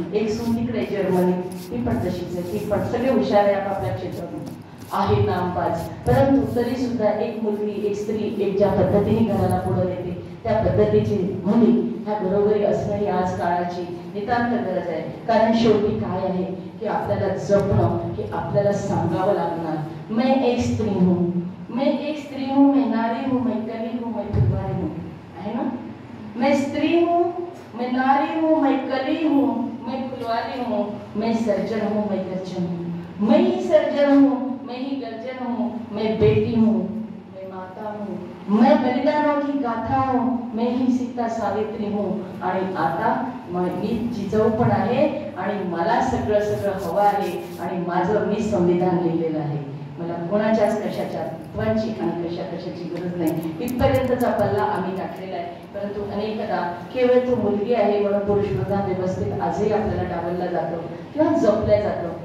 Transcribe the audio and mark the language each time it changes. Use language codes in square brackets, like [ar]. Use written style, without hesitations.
[mr] एक सून तिकडे जर्मनी, ती पण तशीच आहे, ती पण सगळे हुशार आहे आपल्या क्षेत्रात आहे नामबाज. परंतु तरी सुद्धा एक मुलगी, एक स्त्री, एक ज्या पद्धतीने घराला पुढे येते त्या पद्धतीची मुली ह्या घरोघरी असणं ही आज काळाची नितांत गरज आहे. कारण शेवटी काय आहे की आपल्याला जपणं की आपल्याला सांगावं लागणार. [hi] मैं एक स्त्री हूँ, मैं एक स्त्री हूँ, मैं नारी हूँ, मैं कली हूँ, मैं फुलवारी हूँ, है ना. मैं स्त्री हूँ, मैं नारी हूँ, मैं कली हूँ, मैं फुलवारी हूँ, मैं सर्जन हूँ, मैं गर्जन हूँ, मैं ही सर्जन हूँ, मैं ही गर्जन हूँ, मैं बेटी हूँ, मैं माता हूँ, मैं बलिदानों की गाथा हूँ, मैं ही सीता सावित्री हूँ. [mr] आणि आता मी जिजाऊ पण आहे आणि मला सगळं सगळं हवं आहे आणि माझं मी संविधान लिहिलेलं आहे. मला कोणाच्याच कशाच्या तत्वांची आणि कशाची गरज नाही. इथपर्यंतचा पल्ला आम्ही टाकलेला आहे. परंतु अनेकदा केवळ तो मुलगी आहे म्हणून पुरुषप्रधान व्यवस्थेत आजही आपल्याला डावलला जातो किंवा जपल्या जातो.